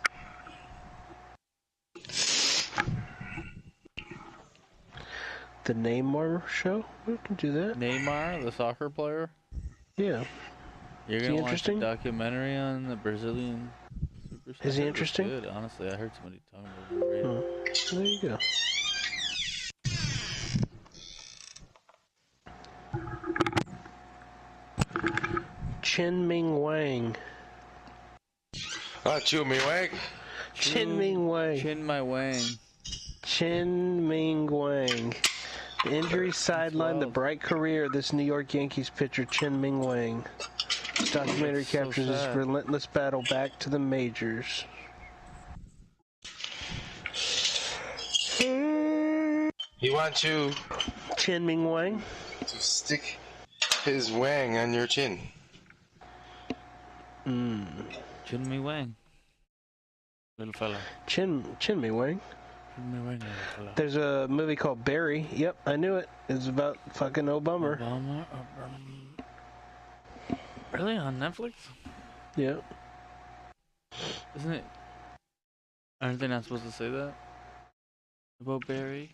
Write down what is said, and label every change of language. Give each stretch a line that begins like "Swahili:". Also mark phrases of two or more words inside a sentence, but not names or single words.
English: The Neymar show? We can do that. Neymar, the soccer player? Yeah. You're Is he gonna watch a interesting? documentary on the Brazilian superstar? Is he It was interesting? Good, honestly. I heard somebody talking about it. Hmm. There you go. Chen Ming Wang. Ah, Chew Me Wang. Chen Ming Wang. Chin my wang. Chen Ming Wang. The injury sidelined the bright career of this New York Yankees pitcher, Chen Ming Wang. This documentary So captures his sad. relentless battle back to the majors. He wants you Chen Ming Wang. to stick his wang on your chin. Chin me wang. Little fella. Chen Ming Wang. Chin me wang, little fella. There's a movie called Barry. Yep, I knew it. It's about fucking Obama. Obama. Really? On Netflix? Yep. Isn't it? Aren't they not supposed to say that? About Barry?